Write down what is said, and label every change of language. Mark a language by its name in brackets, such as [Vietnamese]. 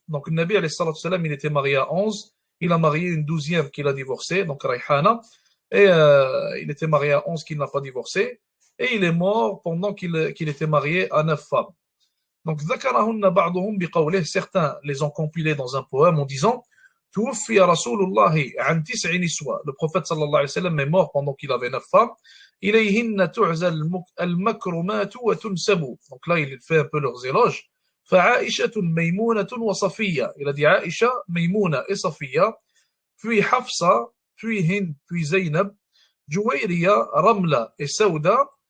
[French] Donc le Nabi alayhi salatu wa sallam, il était marié à 11, il a marié une 12e qu'il a divorcée, donc Rayhana, et il était marié à 11 qu'il n'a pas divorcé, et il est mort pendant qu'il était marié à 9 femmes. Donc certains les ont compilés dans un poème en disant [Arabic] توفي رسول الله عن 9 نسوة. [French] Le prophète sallallahu alayhi wa sallam est mort pendant qu'il avait 9 femmes. [Arabic] إليهن تعزى المكرمات وتنسب. [French] Donc là, il fait un peu leurs éloges. فعائشة ميمونة وصفية. Il a dit Aïcha, Maymuna et Safiya. Puis Hafsa, puis Hind, puis Zaynab. Juwayriya, Ramla et Sauda.